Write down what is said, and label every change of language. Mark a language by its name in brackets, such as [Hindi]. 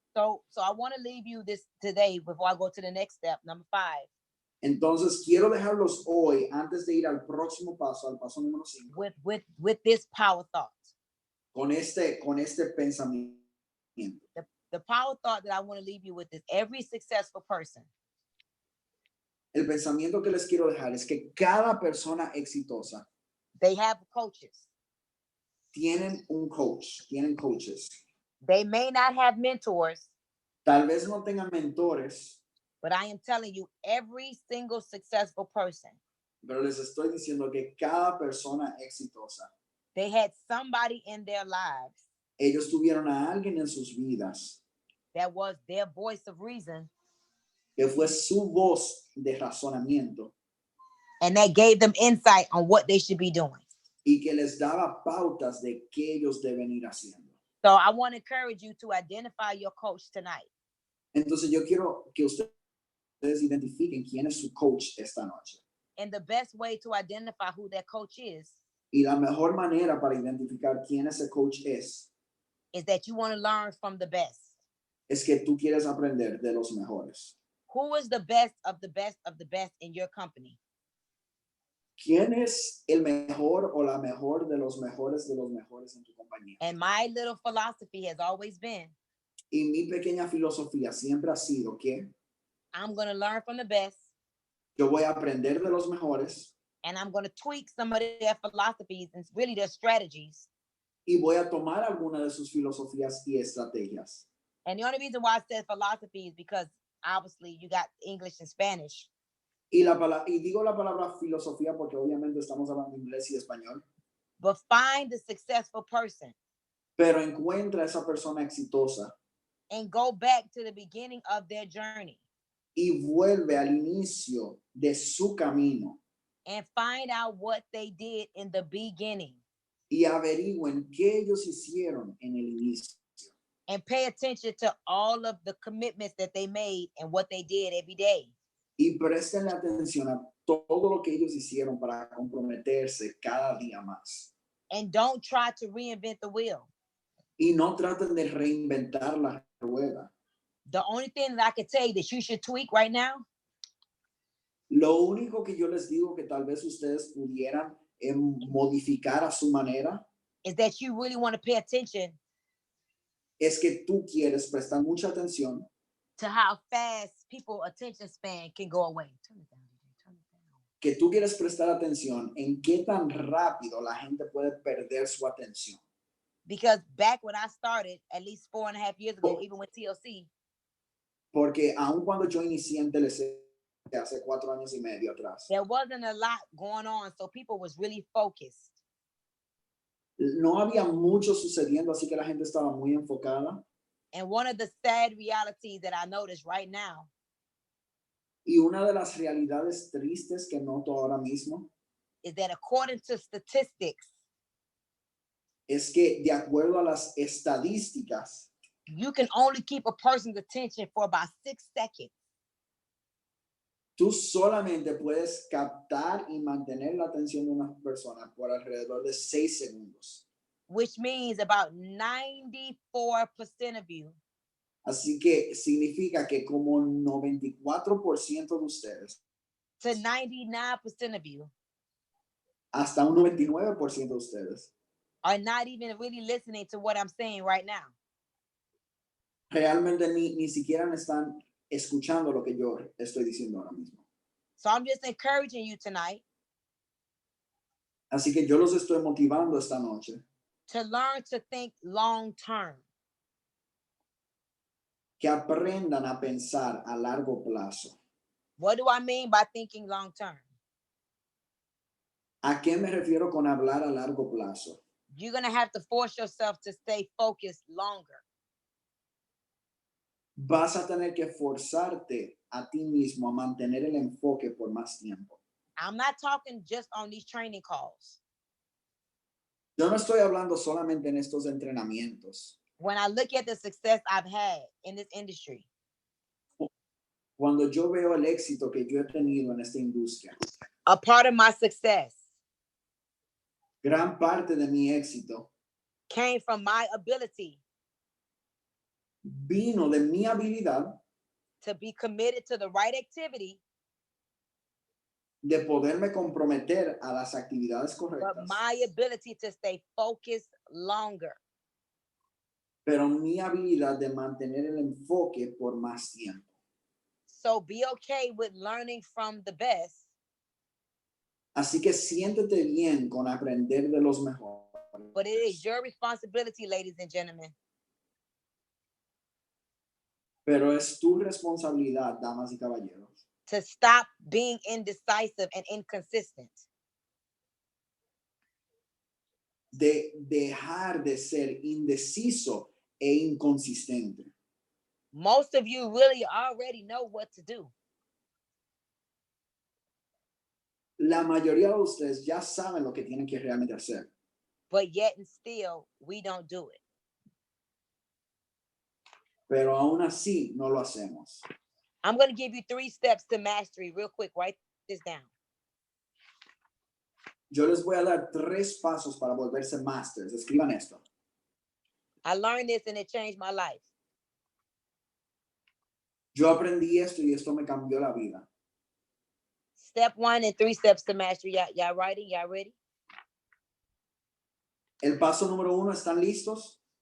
[English] So I want to leave you this today before I go to the next step, number 5. [Spanish] Entonces quiero dejarlos hoy antes de ir al próximo paso, al paso número 5, [English] With this power thought. [Spanish] con este pensamiento. [English] The power thought that I want to leave you with is every successful person [Spanish] El pensamiento que les quiero dejar es que cada persona exitosa [English] they have coaches. [Spanish] tienen un coach, tienen coaches. [English] They may not have mentors, [Spanish] Tal vez no tengan mentores, [English] but I am telling you, every single successful person, [Spanish] pero les estoy diciendo que cada persona exitosa, [English] they had somebody in their lives [Spanish] ellos tuvieron a alguien en sus vidas [English] that was their voice of reason, [Spanish] que fue su voz de razonamiento [English] and that gave them insight on what they should be doing. [Spanish] y que les daba pautas de qué ellos deben ir haciendo. [English] So I want to encourage you to identify your coach tonight. [Spanish] Entonces yo quiero que ustedes identifiquen quién es su coach esta noche. [English] And the best way to identify who that coach is [Spanish] Y la mejor manera para identificar quién ese coach es [English] that you want to learn from the best. [Spanish] es que tú quieres aprender de los mejores. [English] Who is the best of the best of the best in your company? [Spanish] ¿Quién es el mejor o la mejor de los mejores en tu compañía? [English] And my little philosophy has always been, [Spanish] Y mi pequeña filosofía siempre ha sido que [English] I'm going to learn from the best, [Spanish] yo voy a aprender de los mejores [English] and I'm going to tweak some of their philosophies and really their strategies. [Spanish] y voy a tomar alguna de sus filosofías y estrategias. [English] And the only reason why I said philosophy is because obviously you got English and Spanish. [Spanish] Y digo la palabra filosofía porque obviamente estamos hablando inglés y español. [English] But find the successful person [Spanish] Pero encuentra a esa persona exitosa [English] and go back to the beginning of their journey [Spanish] y vuelve al inicio de su camino [English] and find out what they did in the beginning [Spanish] y averigüen qué ellos hicieron en el inicio. [English] and pay attention to all of the commitments that they made and what they did every day. [Spanish] Y presten atención a todo lo que ellos hicieron para comprometerse cada día más. [English] And don't try to reinvent the wheel. [Spanish] Y no traten de reinventar la rueda. [English] The only thing that I can tell you that you should tweak right now [Spanish] Lo único que yo les digo que tal vez ustedes pudieran modificar a su manera [English] is that you really want to pay attention [Spanish] es que tú quieres prestar mucha atención [English] to how fast people attention span can go away. Turn it down, DJ. Turn it down. [Spanish] que tú quieres prestar atención en qué tan rápido la gente puede perder su atención. [English] Because back when I started, at least 4.5 years ago, even with TLC, [Spanish] Porque aun cuando yo inicié en TLC hace 4 años y medio atrás, [English] there wasn't a lot going on, so people was really focused. [Spanish] no había mucho sucediendo, así que la gente estaba muy enfocada. [English] And one of the sad realities that I notice right now [Spanish] Y una de las realidades tristes que noto ahora mismo [English] is that according to statistics, [Spanish] es que de acuerdo a las estadísticas, [English] you can only keep a person's attention for about 6 seconds. [Spanish] tú solamente puedes captar y mantener la atención de una persona por alrededor de 6 segundos. [English] Which means about 94% of you [Spanish] Así que significa que como 94% de ustedes, [English] to 99% of you [Spanish] hasta un 99% de ustedes, [English] are not even really listening to what I'm saying right now. [Spanish] realmente ni siquiera me están escuchando lo que yo estoy diciendo ahora mismo. [English] So I'm just encouraging you tonight [Spanish] Así que yo los estoy motivando esta noche [English] to learn to think long term. [Spanish] que aprendan a pensar a largo plazo. [English] What do I mean by thinking long term? [Spanish] ¿A qué me refiero con hablar a largo plazo? [English] You're going to have to force yourself to stay focused longer. [Spanish] Vas a tener que forzarte a ti mismo a mantener el enfoque por más tiempo. [English] I'm not talking just on these training calls. [Spanish] Yo no estoy hablando solamente en estos entrenamientos. [English] When I look at the success I've had in this industry, [Spanish] Cuando yo veo el éxito que yo he tenido en esta industria, [English] a part of my success [Spanish] gran parte de mi éxito [English] came from my ability [Spanish] vino de mi habilidad [English] to be committed to the right activity, [Spanish] de poderme comprometer a las actividades [English] but [Spanish] correctas, [English] my ability to stay focused longer. [Spanish] pero mi habilidad de mantener el enfoque por más tiempo. [English] So be okay with learning from the best, [Spanish] Así que siéntete bien con aprender de los mejores. [English] but it is your responsibility, ladies and gentlemen, [Spanish] Pero es tu responsabilidad, damas y caballeros, [English] to stop being indecisive and inconsistent. [Spanish] de dejar de ser indeciso e inconsistente. [English] Most of you really already know what to do. [Spanish] La mayoría de ustedes ya saben lo que tienen que realmente hacer, [English] But yet and still, we don't do it. [Spanish] pero aún así no lo hacemos. [English] I'm going to give you 3 steps to mastery real quick. Write this down. [Spanish] Yo les voy a dar 3 pasos para volverse masters. Escriban esto. [English] I learned this and it changed my life. [Spanish] Yo aprendí esto y esto me cambió la vida. [English] Step 1 and 3 steps to mastery. Y'all writing? Y'all ready? [Spanish] El paso número 1, ¿están listos?